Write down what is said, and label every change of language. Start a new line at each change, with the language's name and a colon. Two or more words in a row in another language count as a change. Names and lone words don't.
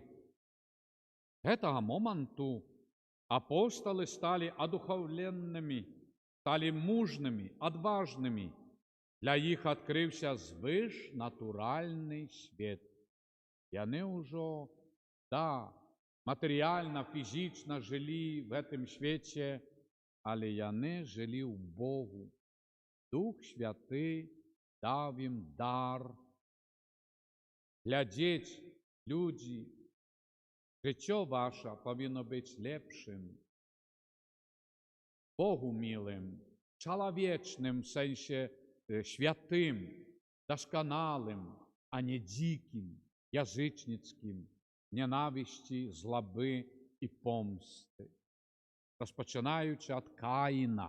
Ukrainian: З цього моменту апостоли стали одуховленими, стали мужними, odważnymi. Для їх відкрився звиш натуральний світ. І вони вже, матеріально, фізично жили в цьому світі, але
Belarusian: яны жылі ў Богу. Дух Святы даў ім дар глядзець людзі. Жыццё ваша павінно быць лепшым, Богу мілым, чалавечным, в сэнсе святым, дасканалым, а не дзікім, язычніцкім, ненавісці, злабы і помсты, распачынаючы ад Каіна.